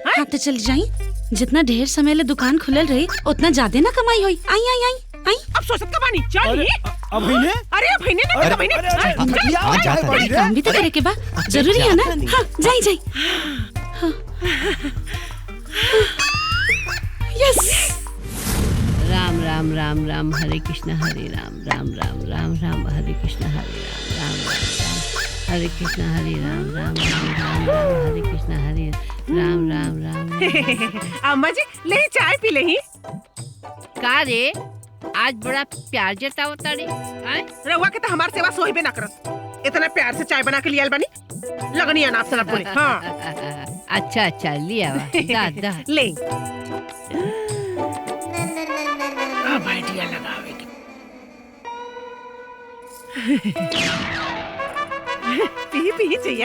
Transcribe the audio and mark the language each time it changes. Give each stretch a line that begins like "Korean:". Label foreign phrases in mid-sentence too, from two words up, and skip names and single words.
Bhojpuri: हाँ तो चल जाई, जितना ढेर समय ले दुकान खुलल रही उतना ज्यादा ना कमाई होई। आई आई आई आई अब सोचत का बानी चल। अब ने अरे अब ने ना अब ने काम भी तो करे के बा, जरूरी है ना। हाँ जाई जाई। यस।
Sanskrit: राम राम राम राम हरे कृष्ण हरे राम राम राम राम राम हरे कृष्ण हरे राम राम राम हरे कृष्ण हरे राम राम राम राम राम हरे कृष्ण हरे राम राम राम।
Bhojpuri: अम्मा जी ले चाय पी ले ही। का रे आज बड़ा प्यार जतावता रे। रउआ के तो हमार सेवा सोहिबे ना करत, इतना प्यार से चाय बना के लियाल बानी। लगनी है ना आप सलाह पूरी। हाँ अच्छा अच्छा लिया दा दा ले। आइडिया लगावे के पी पी चाहिए।